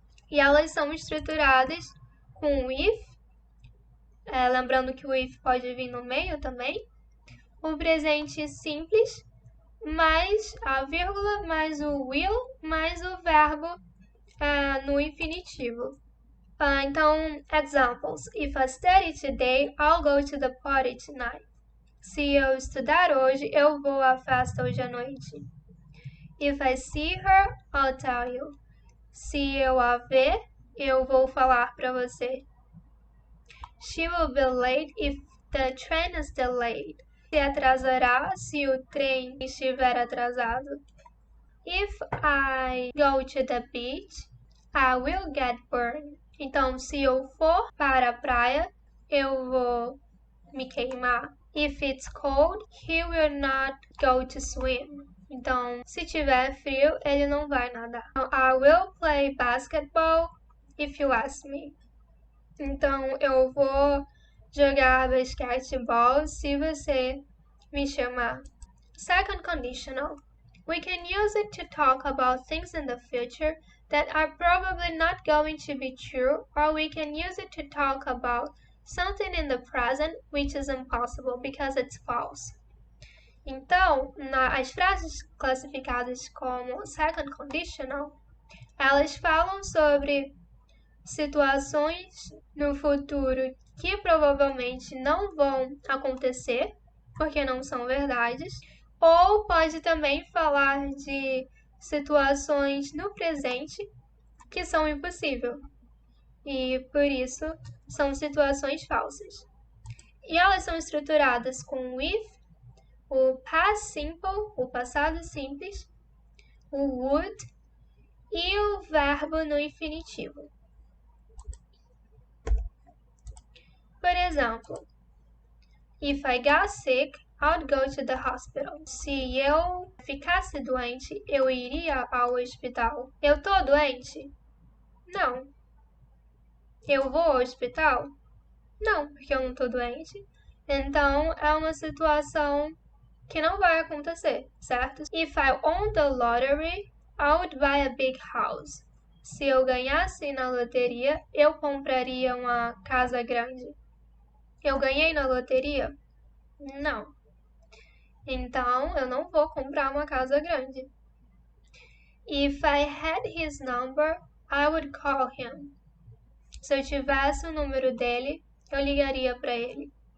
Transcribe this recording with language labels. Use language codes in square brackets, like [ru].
[pt] E elas são estruturadas com o if, lembrando que o if pode vir no meio também, o presente simples, mais a vírgula, mais o will, mais o verbo no infinitivo. Então, examples. [en] If I study today, I'll go to the party tonight. [pt] Se eu estudar hoje, eu vou à festa hoje à noite. [en] If I see her, I'll tell you. [pt] Se eu a ver, eu vou falar para você. [en] She will be late if the train is delayed. [pt] Se atrasará se o trem estiver atrasado. [en] If I go to the beach, I will get burned. [pt] Então, se eu for para a praia, eu vou me queimar. [en] If it's cold, he will not go to swim. [pt] Então, se tiver frio, ele não vai nadar. [en] I will play basketball if you ask me. [pt] Então, eu vou jogar basquetebol se você me chamar. [en] Second conditional. We can use it to talk about things in the future that are probably not going to be true, or we can use it to talk about something in the present which is impossible because it's false. [pt] Então, as frases classificadas como second conditional, elas falam sobre situações no futuro que provavelmente não vão acontecer, porque não são verdades, ou pode também falar de situações no presente que são impossíveis. E por isso são situações falsas. E elas são estruturadas com o if, o past simple, o passado simples, o would e o verbo no infinitivo. Por exemplo, [en] if I got sick, I'd go to the hospital. [pt] Se eu ficasse doente, eu iria ao hospital. Eu tô doente? Não. Eu vou ao hospital? Não, porque eu não tô doente. Então, é uma situação que não vai acontecer, certo? [en] If I won the lottery, I would buy a big house. [pt] Se eu ganhasse na loteria, eu compraria uma casa grande. Eu ganhei na loteria? Não. Então, eu não vou comprar uma casa grande. [en] If I had his number, I would call him. [pt] Se eu tivesse o número dele, eu ligaria para ele.